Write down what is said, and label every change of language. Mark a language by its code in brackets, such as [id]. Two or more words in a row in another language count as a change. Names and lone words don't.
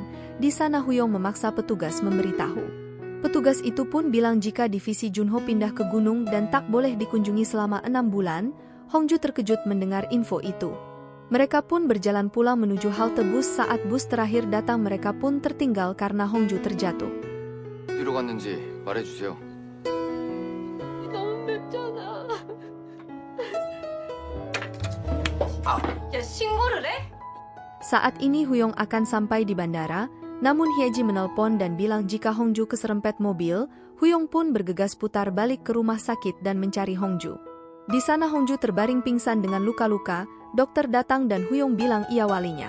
[id] Di sana Huyong memaksa petugas memberitahu. Petugas itu pun bilang jika divisi Junho pindah ke gunung dan tak boleh dikunjungi selama 6 bulan. Hongju terkejut mendengar info itu. Mereka pun berjalan pulang menuju halte bus. Saat bus terakhir datang mereka pun tertinggal karena Hongju terjatuh. [ko] 어디로 갔는지 말해주세요. 너무 맵잖아. 야 신고를 해? [id] Saat ini Huyong akan sampai di bandara, namun Hyeji menelpon dan bilang jika Hongju keserempet mobil. Huyong pun bergegas putar balik ke rumah sakit dan mencari Hongju. Di sana Hongju terbaring pingsan dengan luka-luka. Dokter datang dan Huyong bilang ia walinya.